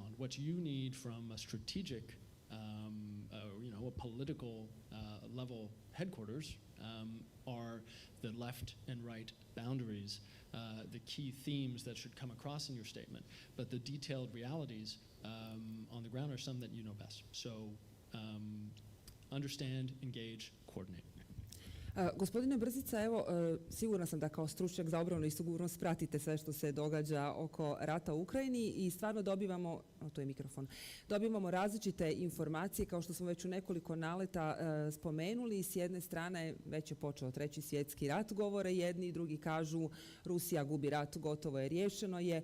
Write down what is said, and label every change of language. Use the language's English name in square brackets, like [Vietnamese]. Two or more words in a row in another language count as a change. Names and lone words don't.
[English] What you need from a strategic, a political level headquarters are the left and right boundaries, the key themes that should come across in your statement. But the detailed realities on the ground are some that you know best. So understand, engage, coordinate. [Croatian] Gospodine Brzica, evo, sigurna sam da kao stručnjak za obranu i sigurnost pratite sve što se događa oko rata u Ukrajini i stvarno dobivamo, to je mikrofon, dobivamo različite informacije, kao što smo već u nekoliko naleta spomenuli. S jedne strane već je počeo 3. svjetski rat, govore jedni, i drugi kažu Rusija gubi rat, gotovo je, riješeno je.